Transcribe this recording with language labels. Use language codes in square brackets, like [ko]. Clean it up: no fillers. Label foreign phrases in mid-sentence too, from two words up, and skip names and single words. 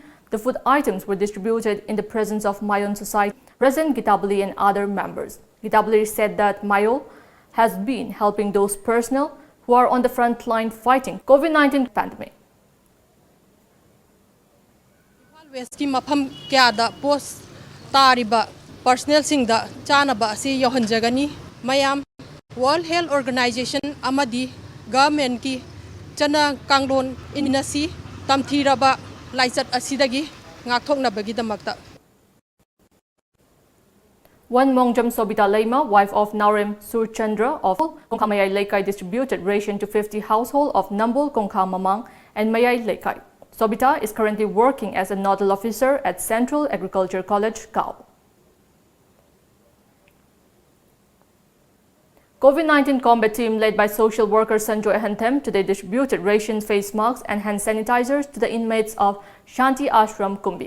[en] The food items were distributed in the presence of My Own Society President Gitabali and other members. Gitabali said that Mayo has been helping those personnel who are on the front line fighting COVID-19 pandemic. [mni] West mafam kya da post tariba personnel singda chanaba si yohanjagani mayam World Health Organization amadi government ki chana kanglon inasi tamthiraba laisat asidagi ngakthoknabagi damakta. [en] One Mongjam Sobita Leima, wife of Narem Surchandra of Kongkha Mayay Laikai, distributed ration to 50 households of Nambol, Kongkha Mamang and Mayay Laikai. Sobita is currently working as a nodal officer at Central Agriculture College, Kao. COVID-19 combat team led by social worker Sanjoy Ahantem today distributed rations, face masks and hand sanitizers to the inmates of Shanti Ashram, Kumbi.